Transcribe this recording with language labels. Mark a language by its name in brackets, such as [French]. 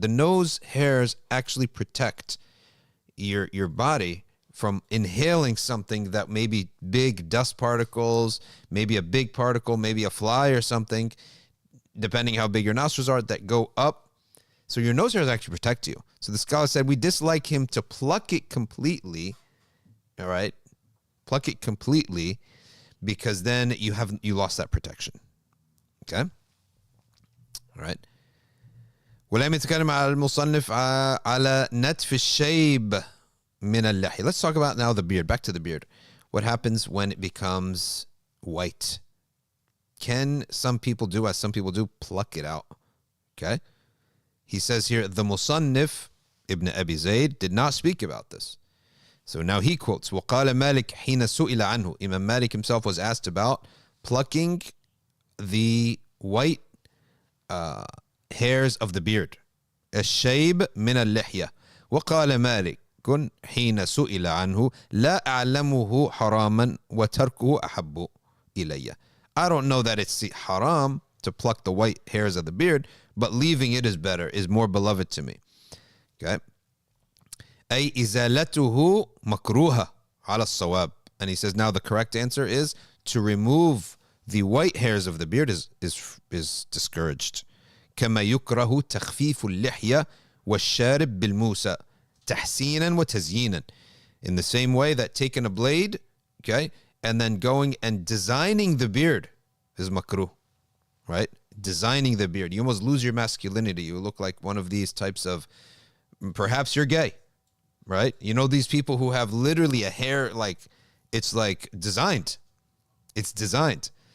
[English] The nose hairs actually protect your body from inhaling something that may be big dust particles, maybe a big particle, maybe a fly or something, depending how big your nostrils are, that go up. So your nose hairs actually protect you. So the scholar said we dislike him to pluck it completely, all right? Pluck it completely, because then you lost that protection. Okay? All right. [Arabic] ولم يتكلم على المصنف على نتف الشيب من اللحية. [English] Let's talk about now the beard. Back to the beard. What happens when it becomes white? Can some people do, as some people do, pluck it out? Okay? He says here, the Musannif, Ibn Abi Zayd, did not speak about this. So now he quotes, [Arabic] وَقَالَ مَالِكْ حِينَ سُئِلَ عَنْهُ. [English] Imam Malik himself was asked about plucking the white hairs of the beard. [Arabic] الشيب من اللحية. وقال مالك كن حين سئل عنه لا أعلمه حراما وتركه أحب إلي. [English] I don't know that it's haram to pluck the white hairs of the beard, but leaving it is better, is more beloved to me. Okay? [Arabic] أي إزالته مكروهة على الصواب. [English] And he says now the correct answer is to remove the white hairs of the beard is discouraged. [Arabic] كما يكره تخفيف اللحية والشارب بالموسى تحسينا وتزيينا. [English] In the same way that taking a blade, okay, and then going and designing the beard is makruh, right? Designing the beard. You almost lose your masculinity. You look like one of these types of, perhaps you're gay, right? You know these people who have literally a hair like, it's like designed. It's designed.